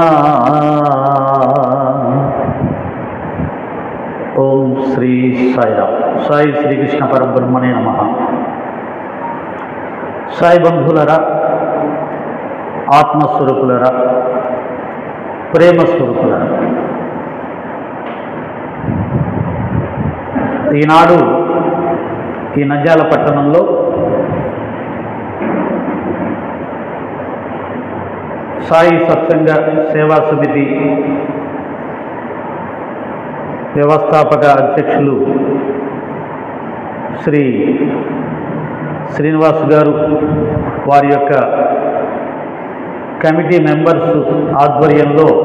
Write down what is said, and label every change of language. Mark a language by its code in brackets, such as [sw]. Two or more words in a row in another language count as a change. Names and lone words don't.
[sa] ओम श्री साईराम। साई श्रीकृष्ण परब्रह्मणे नमः। [te] సాయి బంధులారా, ఆత్మస్వరూపులారా, ప్రేమ స్వరూపులారా, ఈనాడు ఈ నంద్యాల పట్టణంలో సాయి సత్సంగ సేవా సమితి వ్యవస్థాపక అధ్యక్షులు శ్రీ శ్రీనివాస్ గారు, వారి యొక్క [en] committee members [te] ఆధ్వర్యంలో